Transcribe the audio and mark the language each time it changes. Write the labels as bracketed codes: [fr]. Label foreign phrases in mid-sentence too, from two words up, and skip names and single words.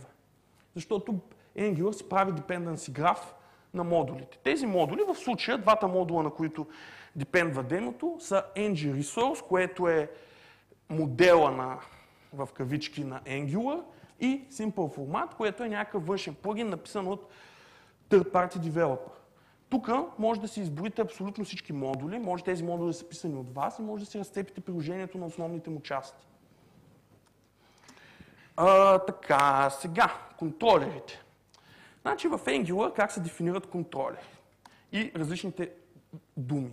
[bg] Защото Angular си прави dependency граф на модулите. Тези модули, в случая, двата модула, на които депендва демото, са ng-resource, което е модела в кавички на Angular, и simple format, което е някакъв външен плагин, написан от [en] third-party developer. [bg] Тук може да си изброите абсолютно всички модули, може тези модули да са писани от вас и може да си разцепите приложението на основните му части. Така, сега, контролерите. Значи в Angular как се дефинират контролери и различните думи.